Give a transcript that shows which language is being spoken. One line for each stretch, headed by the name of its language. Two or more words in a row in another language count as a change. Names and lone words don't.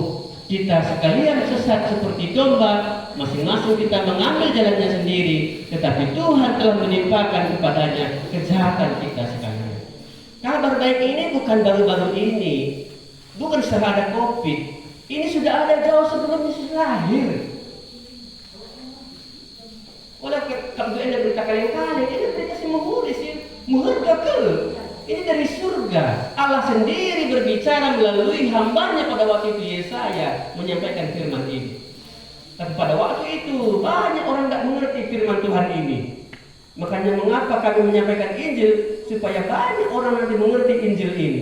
Indonesian: Kita sekalian sesat seperti domba, masing-masing kita mengambil jalannya sendiri, tetapi Tuhan telah menimpakan kepadanya kejahatan kita sekalian. Kabar baik ini bukan baru-baru ini, bukan setelah ada COVID. Ini sudah ada jauh sebelum Yesus lahir. Oleh kalau Anda berita kali-kali, ini berita si muhuri, si muhurga ke. Ini dari surga. Allah sendiri berbicara melalui hambanya pada waktu itu Yesaya menyampaikan firman ini. Tapi pada waktu itu banyak orang tidak mengerti firman Tuhan ini. Makanya mengapa kami menyampaikan Injil supaya banyak orang nanti mengerti Injil ini.